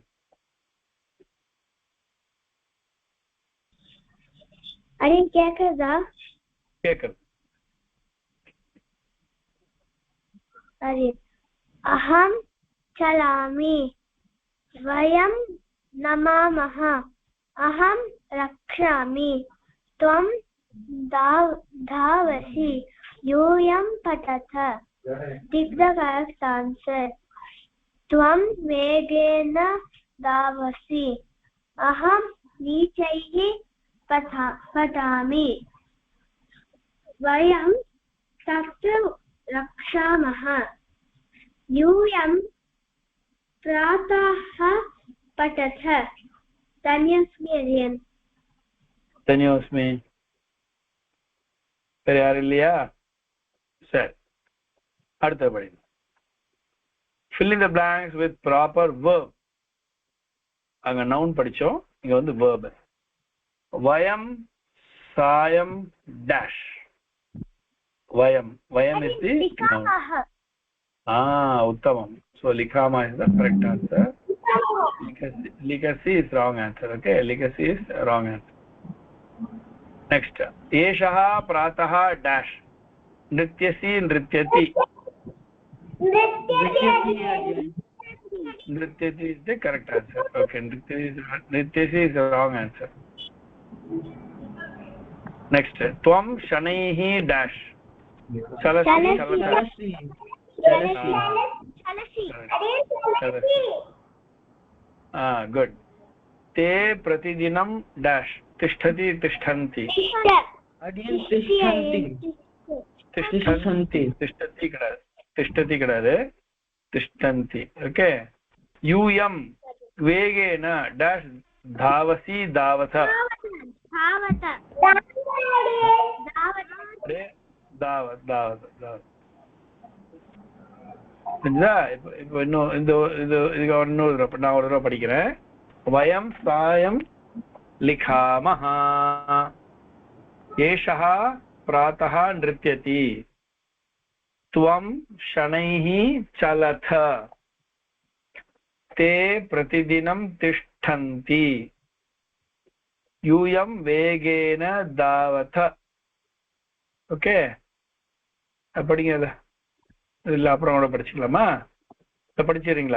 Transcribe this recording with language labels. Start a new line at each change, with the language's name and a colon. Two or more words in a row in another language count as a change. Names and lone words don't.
Tamil: அடியன் கேக்குதா? கேக்குது.
Sanskrit: அடியன் अहं चलामि, वयं नमामः, अहं रक्षामि, त्वं धावसि, यूयं पठत.
English: Take the correct answer.
Sanskrit: त्वं वेगेन धावसि, अहं नीचैः पठामि. वयं तत्र रक्षामः. यूयं प्रातः पठत. धन्योस्मि. धन्योस्मि.
Tamil: வேற யாரும் இல்லையா? சரி, அடுத்தபடி
English: fill in the blanks with proper verb.
Tamil: அங்க noun படிச்சோம், இங்க வந்து verb.
Sanskrit: वयं सायं dash.
English: vayam is the noun.
Sanskrit: uttamam.
English: So likama is the correct answer. Likasi is wrong answer. Okay, likasi is wrong answer. Next,
Sanskrit: एषः प्रातः dash. नृत्यसि नृत्यति.
English: nrityati is the correct answer. Okay, nrityasi is the wrong answer. Next,
Sanskrit: त्वं शनैः dash. chalasi. Good. ते प्रतिदिनं dash. तिष्ठति तिष्ठन्ति. tishtati kadade tishtanti. Okay. यूयं वेगेन dash धावसि धावथ. davat.
Tamil: இப்போ இன்னும் இதுக்கு நான் ஒரு தடவை படிக்கிறேன்.
Sanskrit: वयं सायं लिखामः, एषः प्रातः नृत्यति, त्वं शनैः चलथ, ते प्रतिदिनं तिष्ठन्ति, यूयं वेगेन धावथ.
Tamil: ஓகே, படிங்க. இல்ல அப்புறம் கூட படிச்சுக்கலாமா? படிச்சிருங்களா?